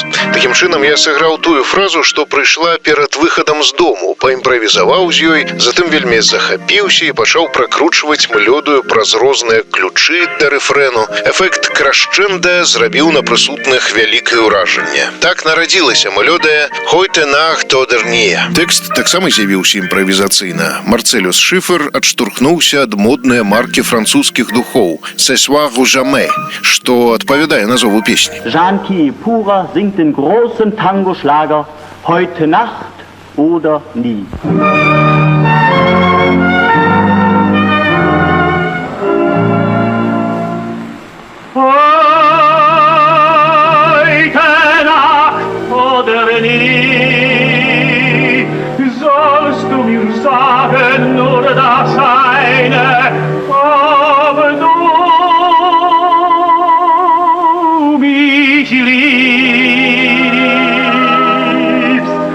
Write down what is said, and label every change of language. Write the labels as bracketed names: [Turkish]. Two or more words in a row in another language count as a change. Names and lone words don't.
[Belarusian] Такім чынам я сыграў тую фразу, што прыйшла перад выхадам з дому, паімправізаваў з ёй, затым вельмі захапіўся і пачаў пракручваць мелодыю праз розныя ключы да рэфрэну. Эфект крашчэнда зрабіў на прысутных вялікае ўражанне. Так нарадзілася мелодыя «Heute Nacht oder nie». Тэкст таксама з'явіўся імправізацыйна. Марцэлюс Шыфер адштурхнуўся ад моднай маркі французскіх духоў «Ce soir ou jamais», што адпавядае назову песні. [German] Jean Kipura singt den großen Tango-Schlager «Heute Nacht oder nie». Heute Nacht oder nie, sollst du mir sagen nur das eine, ob du mich liebst.